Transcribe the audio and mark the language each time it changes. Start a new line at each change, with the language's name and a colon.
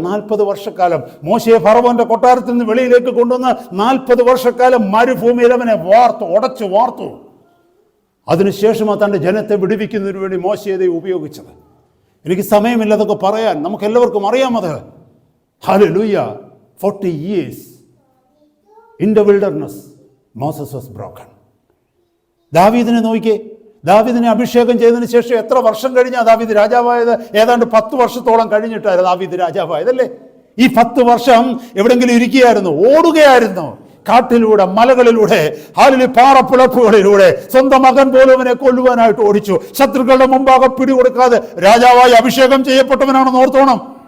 Malayalam: 40 വർഷക്കാലം മോശയെ ഫറവോന്റെ കൊട്ടാരത്തിൽ നിന്ന് വെളിയിലേക്ക് കൊണ്ടുവന്ന് 40 വർഷക്കാലം മരുഭൂമിയിൽ അവനെ ഉടച്ചു വാർത്തു. അതിനുശേഷമാണ് തൻ്റെ ജനത്തെ വിടുവിക്കുന്നതിന് വേണ്ടി മോശയെ ഉപയോഗിച്ചത്. എനിക്ക് സമയമില്ല അതൊക്കെ പറയാൻ, നമുക്ക് എല്ലാവർക്കും അറിയാമത്. Hallelujah.
English: 40 years in the wilderness Moses was broken.
Malayalam: ദാവീദിനെ നോക്കിയേ. ദാവീദിനെ അഭിഷേകം ചെയ്തതിന് ശേഷം എത്ര വർഷം കഴിഞ്ഞാണ് ദാവീദ് രാജാവായത്? ഏതാണ്ട് 10 വർഷത്തോളം കഴിഞ്ഞിട്ടായിരുന്നു ദാവീദ് രാജാവായതല്ലേ? ഈ 10 വർഷം എവിടെങ്കിലും ഇരിക്കുകയായിരുന്നു? ഓടുകയായിരുന്നു. കാട്ടിലൂടെ, മലകളിലൂടെ, പാറപ്പിളപ്പുകളിലൂടെ. സ്വന്തം മകൻ പോലും അവനെ കൊല്ലുവാനായിട്ട് ഓടിച്ചു. ശത്രുക്കളുടെ മുമ്പാകെ പിടികൊടുക്കാതെ രാജാവായി അഭിഷേകം ചെയ്യപ്പെട്ടവനാണെന്ന് ഓർത്തോണം.